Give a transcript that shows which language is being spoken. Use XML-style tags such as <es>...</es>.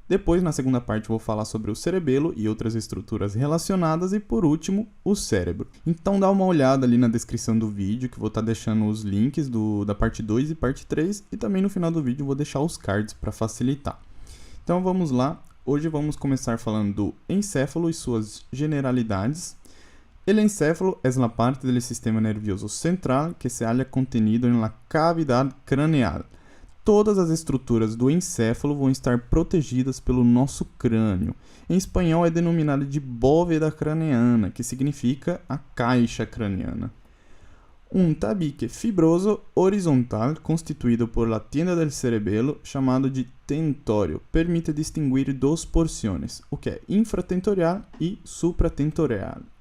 <pt>Depois, na segunda parte, eu vou falar sobre o cerebelo e outras estruturas relacionadas e, por último, o cérebro. Então dá uma olhada ali na descrição do vídeo, que eu vou estar deixando os links da parte 2 e parte 3, e também no final do vídeo eu vou deixar os cards para facilitar. Então vamos lá. Hoje vamos começar falando do encéfalo e suas generalidades.</pt> <es>El encéfalo es la parte del sistema nervioso central que se halla contenido en la cavidad craneal.</es> <pt>Todas as estruturas do encéfalo vão estar protegidas pelo nosso crânio. Em espanhol é denominado de bóveda craneana, que significa a caixa craniana. Um tabique fibroso horizontal constituído</pt> <es>por la tienda del cerebelo,</es> <pt>chamado de tentório, permite distinguir 2 porções, o que é infratentorial e supratentorial.</pt>